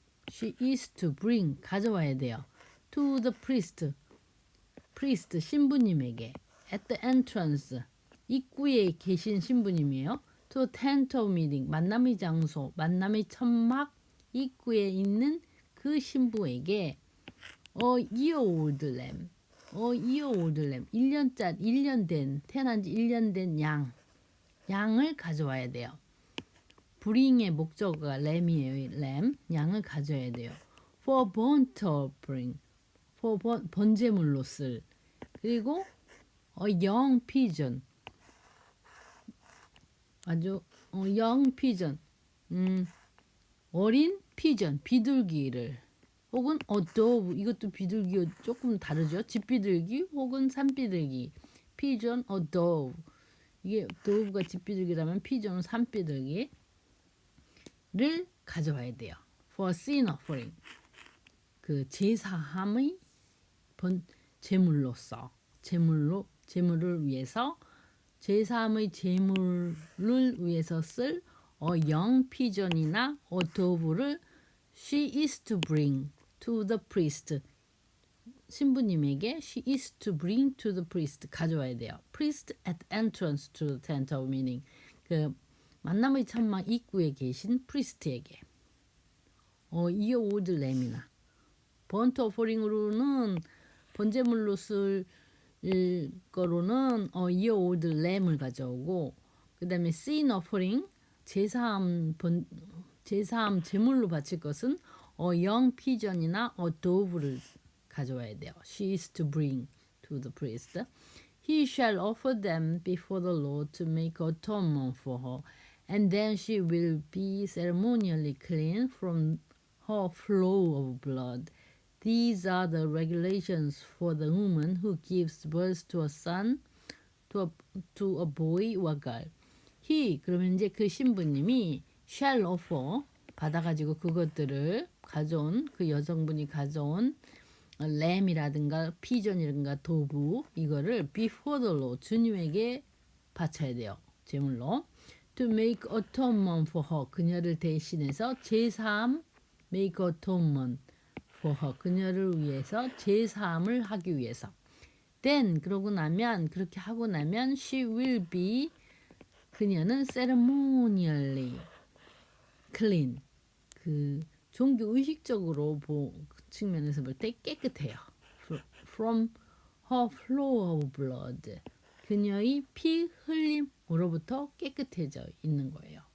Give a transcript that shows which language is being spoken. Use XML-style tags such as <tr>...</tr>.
<en>she is to bring,</en> <ko>가져와야 돼요.</ko> <en>to the priest,</en> <ko>신부님에게.</ko> <en>at the entrance,</en> <ko>입구에 계신 신부님이에요.</ko> <en>to tent of meeting,</en> <ko>만남의 장소, 만남의 천막 입구에 있는 그 신부에게</ko> <en>a year-old lamb, year old lamb.</en> <ko>1년 된, 태어난 지 1년 된 양을 가져와야 돼요. bring의 목적어가 lamb이에요.</ko> <en>lamb.</en> <ko>양을 가져야 돼요.</ko> <en>for burnt offering. for</en> <ko>번제물로 쓸. 그리고</ko> <en>young pigeon.</en> <ko>아주</ko> <en>young pigeon.</en> <ko>어린 피전, 비둘기를 혹은 dove, 이것도 비둘기 조금 다르죠. 집비둘기 혹은 산비둘기. 피전, dove. 이게 dove가 집비둘기라면 피전은 산비둘기를 가져와야 돼요.</ko> <en>for sin offering.</en> <ko>그 제사함의 제물로서 제물을 위해서</ko> <en>제사함의 제물을 위해서</en> <ko>쓸</ko> <en>young pigeon이나 dove를 she is to bring to the priest.</en> <ko>신부님에게</ko> <en>she is to bring to the priest</en> <ko>가져와야 돼요.</ko> <en>priest at entrance to the tent of meeting.</en> <ko>그 만남의 천막 입구에 계신</ko> <en>priest에게. year old lamb이나 burnt offering으로는</en> <ko>번제물로 쓸 거로는</ko> <en>year old lamb을</en> <ko>가져오고, 그 다음에</ko> <en>sin offering</en> <ko>제사함 제물로 바칠 것은</ko> <en>young pigeon이나 dove를</en> <ko>가져와야 돼요.</ko> <en>She is to bring to the priest. He shall offer them before the Lord to make atonement for her, and then she will be ceremonially clean from her flow of blood. These are the regulations for the woman who gives birth to a son, to a boy or girl. He,</en> <ko>그러면 이제 그 신부님이</ko> <en>shall offer,</en> <ko>받아가지고 그것들을 가져온, 그 여성분이 가져온 램이라든가 피전이라든가 도부, 이거를</ko> <en>before the Lord,</en> <ko>주님에게 바쳐야 돼요. 제물로.</ko> <en>To make atonement for her,</en> <ko>그녀를 대신해서 제사함,</ko> <en>make atonement for her,</en> <ko>그녀를 위해서 제사함을 하기 위해서.</ko> <en>Then,</en> <ko>그렇게 하고 나면</ko> <en>she will be,</en> <ko>그녀는</ko> <en>ceremonially clean,</en> <ko>그 종교 의식적으로 측면에서 볼 때 깨끗해요.</ko> <en>From her flow of blood,</en> <ko>그녀의 피 흘림으로부터 깨끗해져 있는 거예요.</ko>